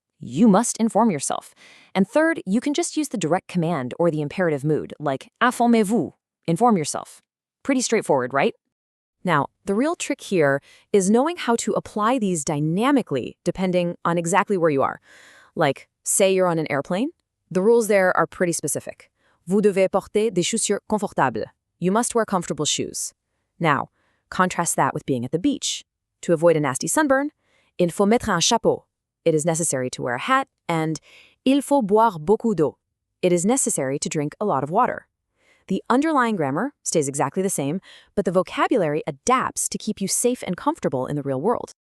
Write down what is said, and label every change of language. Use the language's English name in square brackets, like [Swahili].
[English] You must inform yourself. And third, you can just use the direct command or the imperative mood, like [French] informez-vous, [English] inform yourself. Pretty straightforward, right? Now, the real trick here is knowing how to apply these dynamically depending on exactly where you are. Like, say you're on an airplane. The rules there are pretty specific. [French] Vous devez porter des chaussures confortables. [English] You must wear comfortable shoes. Now, contrast that with being at the beach. To avoid a nasty sunburn, [French] il faut mettre un chapeau. [English] It is necessary to wear a hat, and [French] il faut boire beaucoup d'eau. [English] It is necessary to drink a lot of water. The underlying grammar stays exactly the same, but the vocabulary adapts to keep you safe and comfortable in the real world.